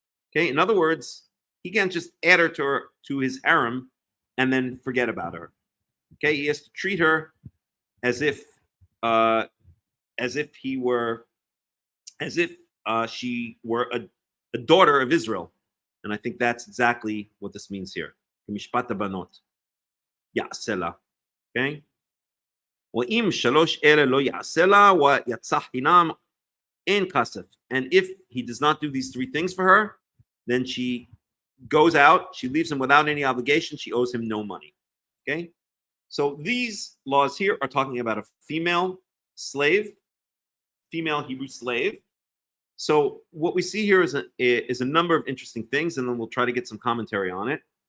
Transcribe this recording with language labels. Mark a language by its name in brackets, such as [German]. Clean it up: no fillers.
[English] Okay, in other words, he can't just add her to his harem and then forget about her. Okay, he has to treat her as if he were as if she were a daughter of Israel, and I think that's exactly what this means here. [Hebrew] Mishpat banot, ya'asela. [English] Okay. [Hebrew] ואם שלוש אלה לא יעשה לה, ויצא חינם אין כסף. [English] And if he does not do these three things for her, then she goes out, she leaves him without any obligation, she owes him no money. Okay? So these laws here are talking about a female slave, female Hebrew slave. So what we see here is a number of interesting things, and then we'll try to get some commentary on it.